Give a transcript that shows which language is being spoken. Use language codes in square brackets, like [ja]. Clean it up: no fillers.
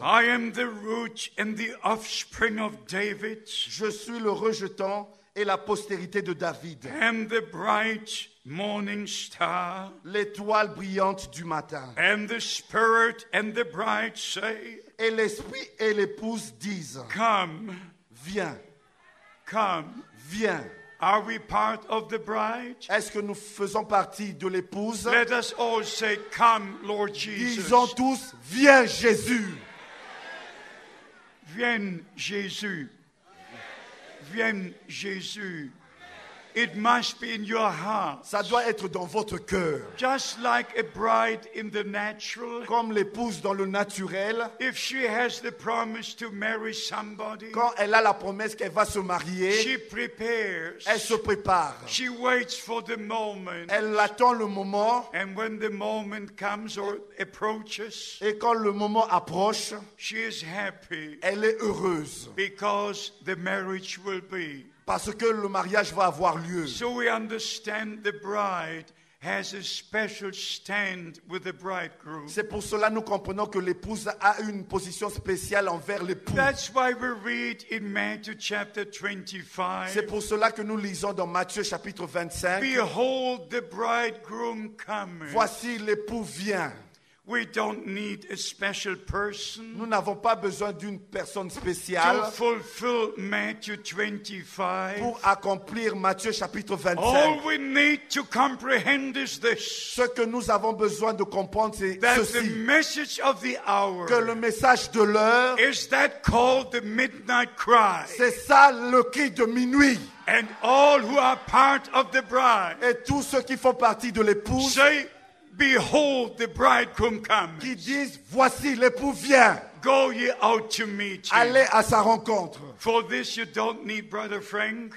[en] I am the root and the offspring of David, [fr] Je suis le rejetant et la postérité de David, [en] and the bright morning star. [fr] l'étoile brillante du matin. [en] And the Spirit and the bride say, [fr] Et l'esprit et l'épouse disent, [en] Come, [fr] viens, [en] come. [fr] viens. [en] Are we part of the bride? [fr] Est-ce que nous faisons partie de l'épouse? [en] Let us all say, Come, Lord Jesus. [fr] Disons tous, viens Jésus. Viens, Jésus. Viens, Jésus. [en] It must be in your heart. [fr] Ça doit être dans votre cœur. [en] Just like a bride in the natural, [fr] Comme l'épouse dans le naturel, [en] if she has the promise to marry somebody, [fr] quand elle a la promesse qu'elle va se marier, [en] she prepares. [fr] elle se prépare. [en] She waits for the moment. [fr] Elle attend le moment, [en] And when the moment comes or approaches, [fr] et quand le moment approche, [en] she is happy [fr] elle est heureuse. [en] because the marriage will be. [fr] Parce que le mariage va avoir lieu. [en] So we understand the bride has a special stand with the bridegroom. [fr] C'est pour cela que nous comprenons que l'épouse a une position spéciale envers l'époux. [en] That's why we read in Matthew chapter 25, [fr] C'est pour cela que nous lisons dans Matthieu chapitre 25, [en] Behold the bridegroom coming. [fr] voici l'époux vient. [en] We don't need a special person [fr] Nous n'avons pas besoin d'une personne spéciale [en] to fulfill Matthew 25. [fr] pour accomplir Matthieu chapitre 25. [en] All we need to comprehend is this, [fr] Ce que nous avons besoin de comprendre, c'est [en] that the [fr] ceci, [en] message of the hour [fr] que le message de l'heure, [en] is that called the midnight cry. [fr] c'est ça le cri de minuit. [en] And all who are part of the bride [fr] Et tous ceux qui font partie de l'épouse, [en] say, Behold, the bridegroom comes. [fr] qui disent, voici l'époux vient, [en] Go ye out to meet him. [fr] allez à sa rencontre. [en] For this you don't need Brother Frank,